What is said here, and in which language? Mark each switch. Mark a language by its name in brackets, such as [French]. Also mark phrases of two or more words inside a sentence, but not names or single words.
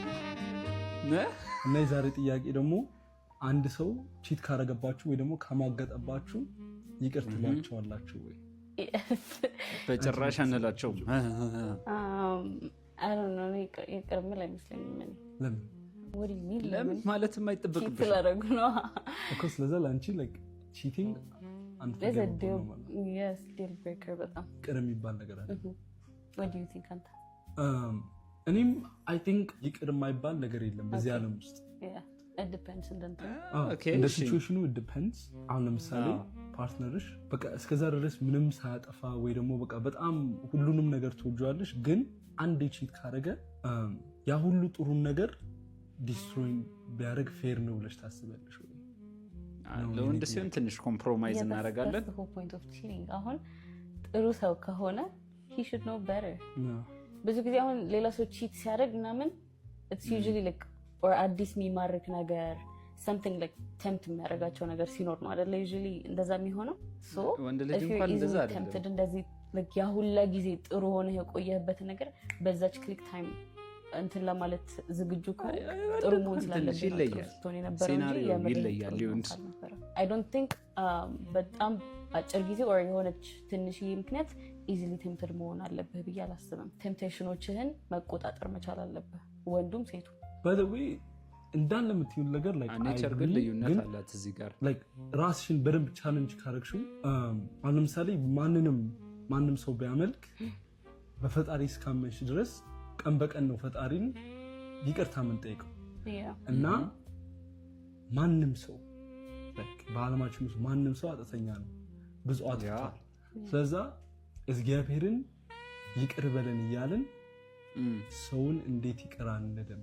[Amharic] እና የዛሬ ጥያቄ ደግሞ አንድ ሰው ቺት ካረገባችሁ ወይ ደግሞ ካማገጠባችሁ ይቅር ትሏቸዋላችሁ ወይ? በጭራሽ አንላቸውም። [English] I don't know [Amharic] ይቅር ምን አይመስለኝም። ለምን? ለምን ማለት የማይጠበቅብሽ ስለረጉ ነው እኮ። ስለዚህ ላንቺ [English] like cheating [Amharic] አንተ [English] yes deal breaker በጣም [Amharic] ቅር የሚባል ነገር አለ። [English] what do you think አንተ? [Amharic] እኔም [English] I think [Amharic] ይቅር የማይባል ነገር የለም በዚህ ዓለም ውስጥ። [English] it depends [Amharic] እንደ ሲቹዌሽኑ [English] it depends። [Amharic] አሁን ለምሳሌ ፓርትነርሽ በቃ እስከዛ ድረስ ምንም ሳያጠፋ ወይ ደግሞ በቃ በጣም ሁሉንም ነገር ትወጂዋለሽ፣ ግን አንድ ቺት ካረገ ያ ሁሉ ጥሩን ነገር ዲስትሮይ ቢያደርግ ፌር ነው ብለሽ ታስቢያለሽ ወይ? ለወንድ ሲሆን ትንሽ ኮምፕሮማይዝ እናደርጋለን። አሁን ጥሩ ሰው ከሆነ [English] he should know better። [Amharic] ብዙ ጊዜ አሁን ሌላ ሰው ቺት ሲያደርግ ምናምን [English] it's usually like or [Amharic] አዲስ የሚማርክ ነገር [English] something like tempt [Amharic] የሚያደርጋቸው ነገር ሲኖር ነው አይደል? usually እንደዛ የሚሆነው so ወንድ ልጅ እንኳን እንደዛ tempted እንደዚህ like ያ ሁላ ጊዜ ጥሩ ሆነ የቆየበት ነገር በዛች [English] click time [Amharic] እንትን ለማለት ዝግጁ ጥሩ መሆን ስላለበት ይለያል። ሴናሪዮ ይለያል ሊሆን [English] I don't think [Amharic] በጣም አጭር ጊዜ or የሆነች ትንሽዬ ምክንያት [English] easily tempted [Amharic] መሆን አለብህ ብዬ አላስብም። ቴምፕቴሽኖችህን መቆጣጠር መቻል አለብህ ወንዱም ሴቱ። [English] by the way [Amharic] እንዳለ የምትይው ነገር like ኔቸር ግን ልዩነት አላት እዚህ ጋር like ራስሽን በደንብ ቻሌንጅ ካረግሽው አሁን ለምሳሌ ማንም ሰው ቢያመልክ በፈጣሪ እስካመንሽ ድረስ ቀን በቀን ነው ፈጣሪን ይቅርታ የምንጠይቀው እና ማንም ሰው በዓለማችን ውስጥ ማንም ሰው አጥተኛ ነው፣ ብዙ አጥፍቷል። ስለዛ እግዚአብሔርን ይቅር በለን እያልን ሰውን እንዴት ይቅር አንልም?